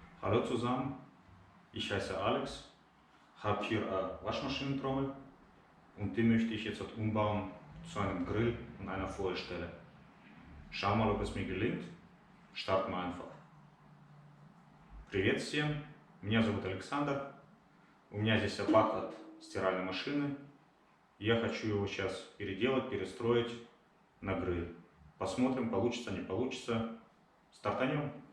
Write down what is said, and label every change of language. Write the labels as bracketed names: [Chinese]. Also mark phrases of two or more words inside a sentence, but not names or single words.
[German] Hallo zusammen, ich heiße Alex, habe hier eine Waschmaschinentrommel und die möchte ich jetzt umbauen zu einem Grill und einer Feuerstelle. Schauen wir mal, ob es mir gelingt. Starten wir einfach. [Russian] Привет всем, меня зовут Александр, у меня здесь аппарат от стиральной машины. Я хочу его сейчас переделать, перестроить на гриль. Посмотрим, получится, не получится. Стартанем.